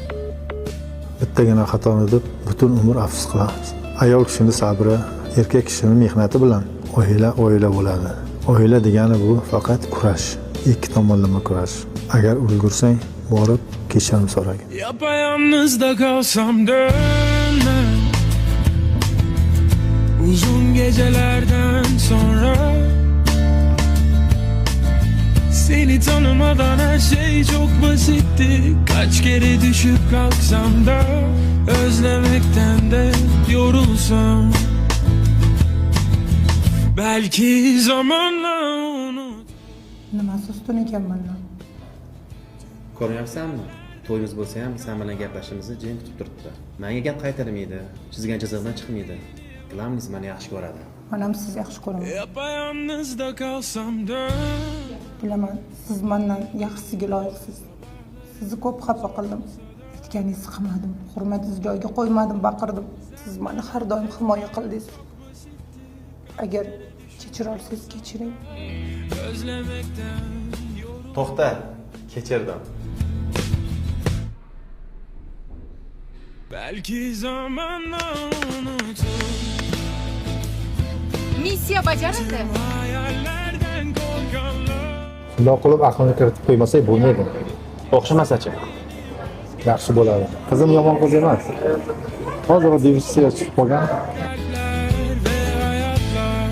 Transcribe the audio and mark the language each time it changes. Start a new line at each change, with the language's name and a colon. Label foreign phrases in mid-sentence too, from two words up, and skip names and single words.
Uzbek: Bittagina xatoni deb butun umr afsus qilamiz. Ayol kishining sabri, erkak kishining mehnati bilan oila bo'ladi. Oila degani bu faqat kurash, ikki tomonlama kurash. Agar ulgursang, borib kechirim so'ragin.
Turkish: Yapayalnızda kalsam dönmem, uzun gecelerden sonra. Seni tanımadan her şey çok basitti. Kaç kere düşüp kalksam da, özlemekten de yorulsam, belki zamanla unut.
Uzbek: Nimasi ustun ekan mana? Ko'ryapsanmi? To'yimiz bo'lsa ham sen bilan gaplashishimizni jim kutib turibdi. Menga gap qaytarmaydi, chizgan chiziqdan chiqmaydi. Bilamsiz, meni yaxshi ko'radi. Men ham sizni yaxshi ko'raman.
Turkish: Yapayalnızda kalsam dön.
Uzbek: Bilaman, siz mendan yaxshisiga loyiqsiz. Sizni ko'p xafa qildim. Aytganingizni qilmadim. Hurmatingizni joyiga qo'ymadim, baqirdim. Siz meni har doim himoya qildingiz. Agar kechira olsangiz kechiring.
Turkish: Özlemekten
Uzbek: To'xta, kechirdim.
Turkish: belki zamanla unutur.
Uzbek: Missiya bajarildi.
Turkish: Hayallerden korkanlar.
Uzbek: Bundoq qilib aqlni kiritib qo'ymasak bo'lmaydi. O'xshamasachi? Yaxshi bo'ladi. Qizim yomon qiz emas. Hozir diviziyasiga chiqib qolgan.
Turkish: Ve hayatlar.